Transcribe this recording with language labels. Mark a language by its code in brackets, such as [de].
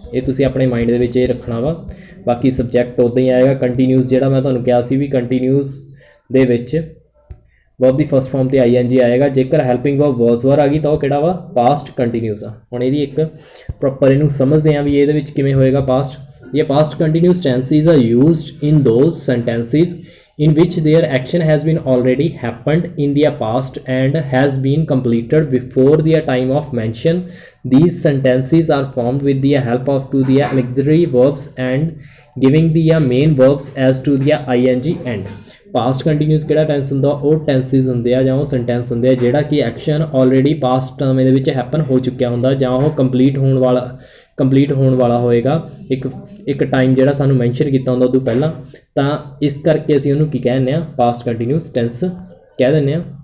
[pa] ਇਹ ਤੁਸੀਂ ਆਪਣੇ ਮਾਈਂਡ ਦੇ ਵਿੱਚ ਇਹ ਰੱਖਣਾ ਵਾ। ਬਾਕੀ ਸਬਜੈਕਟ ਉੱਦਾਂ ਹੀ ਆਏਗਾ। ਕੰਟੀਨਿਊਸ ਜਿਹੜਾ ਮੈਂ ਤੁਹਾਨੂੰ ਕਿਹਾ ਸੀ ਵੀ ਕੰਟੀਨਿਊਸ ਦੇ ਵਿੱਚ ਵਰਬ ਦੀ ਫਸਟ ਫਾਰਮ ਤੇ ING ਆਏਗਾ। ਜੇਕਰ ਹੈਲਪਿੰਗ ਵਰਬ ਵਾਸ ਵਰ ਆ ਗਈ ਤਾਂ ਉਹ ਕਿਹੜਾ ਵਾ, ਪਾਸਟ ਕੰਟੀਨਿਊਸ ਆ। ਹੁਣ ਇਹਦੀ ਇੱਕ ਪ੍ਰੋਪਰ ਇਹਨੂੰ ਸਮਝਦੇ ਹਾਂ ਵੀ ਇਹਦੇ ਵਿੱਚ ਕਿਵੇਂ ਹੋਏਗਾ ਪਾਸਟ। [en] ਇਹ past continuous tenses are used in those sentences in which their action has been already happened in their past and has been completed before their time of mention. These sentences are formed with the help of to the auxiliary verbs and giving the main verbs as to the ING end. [pa] Past continuous ਕਿਹੜਾ tens ਹੁੰਦਾ, ਉਹ ਟੈਂਸਿਸ ਹੁੰਦੇ ਆ ਜਾਂ ਉਹ sentence ਹੁੰਦੇ ਆ ਜਿਹੜਾ ਕਿ ਐਕਸ਼ਨ ਆਲਰੇਡੀ ਪਾਸਟ ਸਮੇਂ ਦੇ ਵਿੱਚ ਹੈਪਨ ਹੋ ਚੁੱਕਿਆ ਹੁੰਦਾ ਜਾਂ ਉਹ ਕੰਪਲੀਟ ਹੋਣ ਵਾਲਾ ਹੋਏਗਾ ਇੱਕ ਟਾਈਮ ਜਿਹੜਾ ਸਾਨੂੰ ਮੈਂਸ਼ਨ ਕੀਤਾ ਹੁੰਦਾ ਉਦੋਂ ਪਹਿਲਾਂ। ਤਾਂ ਇਸ ਕਰਕੇ ਅਸੀਂ ਉਹਨੂੰ ਕੀ ਕਹਿੰਦੇ ਆ, ਪਾਸਟ ਕੰਟੀਨਿਊਸ ਟੈਂਸ ਕਹਿ ਦਿੰਦੇ ਆ।